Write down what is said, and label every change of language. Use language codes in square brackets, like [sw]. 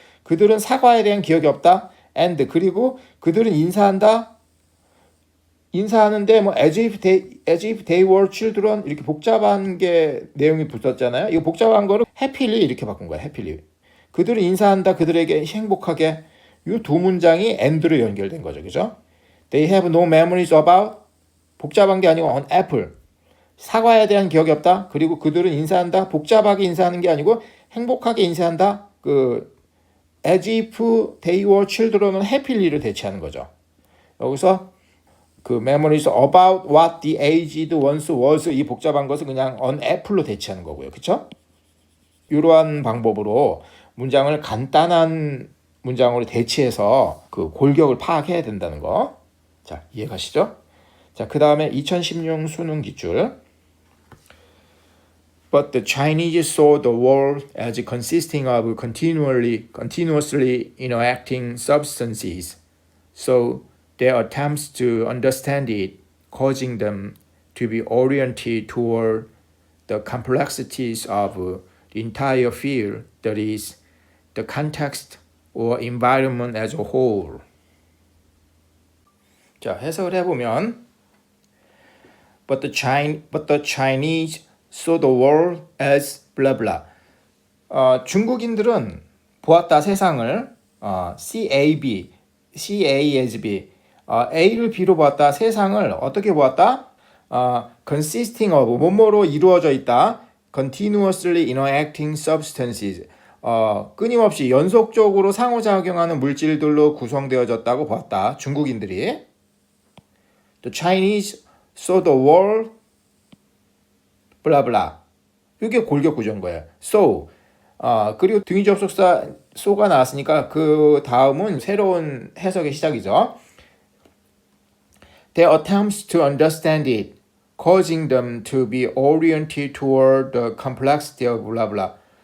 [ko] 그들은 사과에 대한 기억이 없다. and 그리고 그들은 인사하는데 뭐 [en] as if they were children [ko] 이렇게 복잡한 게 내용이 붙었잖아요. 이거 복잡한 거를 happily 이렇게 바꾼 거예요. happily. 그들은 인사한다. 그들에게 행복하게. 이 두 문장이 and로 연결된 거죠. 그죠? [en] They have no memories about [ko] 복잡한 게 아니고 [en] on apple. [ko] 사과에 대한 기억이 없다. 그리고 그들은 인사한다. 복잡하게 인사하는 게 아니고 행복하게 인사한다. [en] as if they were children [ko] 은 happy를 대체하는 거죠. 여기서 [en] memories about what the aged once was [ko] 이 복잡한 것을 그냥 [en] on apple [ko] 로 대체하는 거고요. 그렇죠? 이러한 방법으로 문장을 간단한 문장으로 대체해서 골격을 파악해야 된다는 거. 자, 이해가시죠? 자, 그 다음에 2016 수능 기출. [en] But the Chinese saw the world as consisting of continuously interacting substances. So their attempts to understand it, causing them to be oriented toward the complexities of the entire field, that is, the context or environment as a whole. [ko] 자, 해석을 해보면 [en] But the Chinese saw the world as blah blah. [ko] 중국인들은 보았다 세상을 CAB as B A를 B로 보았다. 세상을 어떻게 보았다? [en] consisting of [ko] 뭐뭐로 이루어져 있다. [en] continuously interacting substances [ko] 끊임없이 연속적으로 상호작용하는 물질들로 구성되어졌다고 보았다. 중국인들이 [en] The Chinese saw the world blah blah. [ko] 이게 골격 구조인 거예요. So 그리고 등위 접속사 so가 나왔으니까 그 다음은 새로운 해석의 시작이죠. [en] Their attempts to understand it, causing them to be oriented toward the complexity of blah blah.